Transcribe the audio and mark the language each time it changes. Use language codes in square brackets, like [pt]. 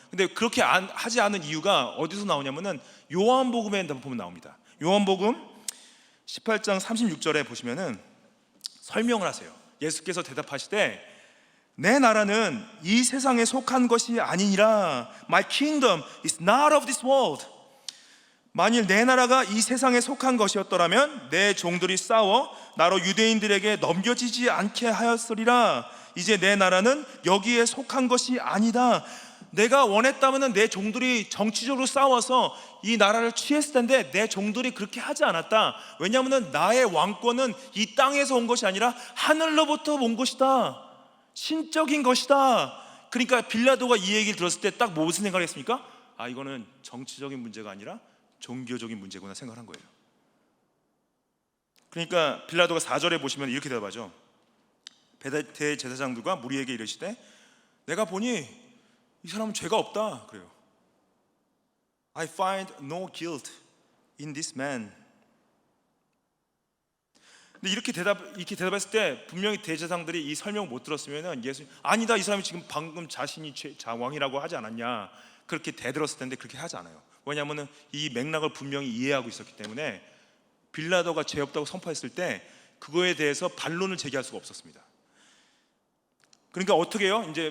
[ko] 근데 그렇게 하지 않은 이유가 어디서 나오냐면은 요한복음에 보면 나옵니다. 요한복음 18장 36절에 보시면은 설명을 하세요. 예수께서 대답하시되 내 나라는 이 세상에 속한 것이 아니니라. [en] My kingdom is not of this world. [ko] 만일 내 나라가 이 세상에 속한 것이었더라면 내 종들이 싸워 나로 유대인들에게 넘겨지지 않게 하였으리라. 이제 내 나라는 여기에 속한 것이 아니다. 내가 원했다면 내 종들이 정치적으로 싸워서 이 나라를 취했을 텐데 내 종들이 그렇게 하지 않았다. 왜냐하면 나의 왕권은 이 땅에서 온 것이 아니라 하늘로부터 온 것이다, 신적인 것이다. 그러니까 빌라도가 이 얘기를 들었을 때 딱 무슨 생각을 했습니까? 이거는 정치적인 문제가 아니라 종교적인 문제구나 생각한 거예요. 그러니까 빌라도가 4절에 보시면 이렇게 대답하죠. 대제사장들과 무리에게 이르시되 내가 보니 이 사람은 죄가 없다 그래요. [en] I find no guilt in this man. [ko] 근데 이렇게 대답했을 때 분명히 대제사장들이 이 설명을 못 들었으면은 아니다 이 사람이 지금 방금 자신이 왕이라고 하지 않았냐 그렇게 대들었을 텐데 그렇게 하지 않아요. 왜냐하면 이 맥락을 분명히 이해하고 있었기 때문에 빌라도가 죄 없다고 선포했을 때 그거에 대해서 반론을 제기할 수가 없었습니다. 그러니까 어떻게 해요?